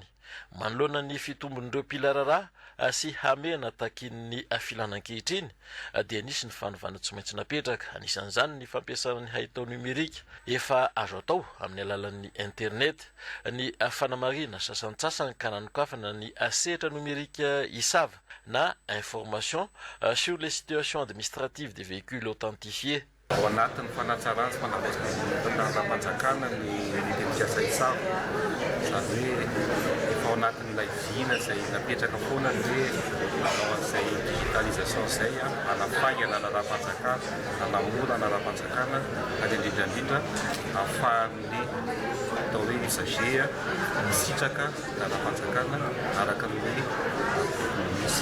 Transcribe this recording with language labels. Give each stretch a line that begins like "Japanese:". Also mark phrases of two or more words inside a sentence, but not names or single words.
Malagasy: Manoloana ny fitombon'ireo mpila raharaha sy hamehana takin'ny filanan-kehitriny dia nisy ny fanovana tsy maintsy napetraka. Anisan'izany ny fampiasana ny haitao numerika efa azo atao amin'ny alalan'ny internet, ny fanamarina sasantsasany ka nanokafana ny sehatra numerika isava na
French: information sur les situations administratives des véhicules authentifiés.
Malagasy: Ao anatin'ny fanatsarana sy fanavaozana ny identifiasa isava, izany hoe efa ao anatin'ilay vina izay napetraka foana hoe manao an'izay digitalisation izay anafaingana ny raha-panjakana, anamora ny raha-panjakana ary indrindrandrindra ahafahan'ny atao hoe usager misitraka ny raha-panjakana araka ny misy.